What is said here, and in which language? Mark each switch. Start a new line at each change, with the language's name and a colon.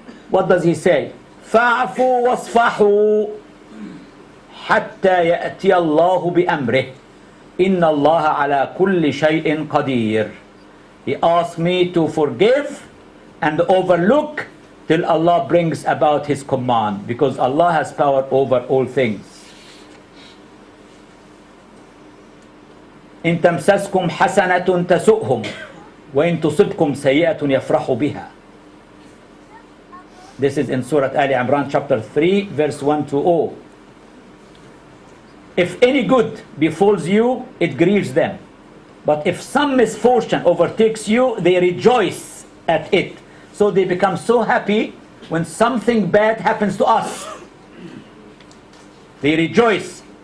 English: What does he say?
Arabic: فَاعْفُوا وَاصْفَحُوا حَتَّى يَأْتِيَ اللَّهُ بِأَمْرِهِ إِنَّ اللَّهَ عَلَى كُلِّ شَيْءٍ قَدِيرٌ.
English: He asks me to forgive and overlook till Allah brings about his command, because Allah has power over all things.
Arabic: إن تمسسكم حسنة تسؤهم وإن تصبكم سيئة يفرحوا بها.
English: This is in Surah Ali Imran chapter 3 verse 1 to 0. If any good befalls you, it grieves them. But if some misfortune overtakes you, they rejoice at it. So they become so happy when something bad happens to us. They rejoice.